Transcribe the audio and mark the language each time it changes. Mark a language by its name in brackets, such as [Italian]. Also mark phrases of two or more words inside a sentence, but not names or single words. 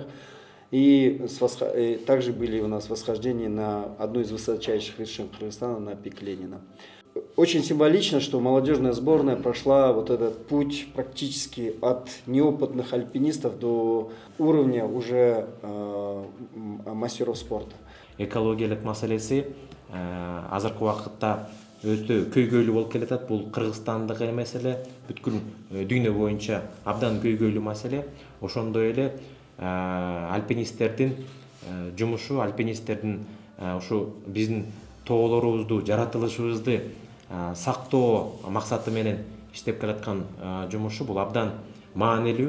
[Russian] И также были у нас восхождения на одну из высочайших вершин Кыргызстана, на пик Ленина. Очень символично, что молодежная сборная прошла вот этот путь практически от неопытных альпинистов до уровня уже мастеров спорта. [Kyrgyz] Экологиялык маселеси азыркы убакытта өтө көйгөйлүү болуп келатат. Бул Кыргызстандагы маселе, бүткүл дүйнө боюнча абдан көйгөйлүү маселе. Ошондой эле альпинисттердин жумушу, альпинисттердин ушу биздин тоолорубузду, жаратылышыбызды сактоо максаты менен иштеп келаткан жумушу бул абдан маанилүү.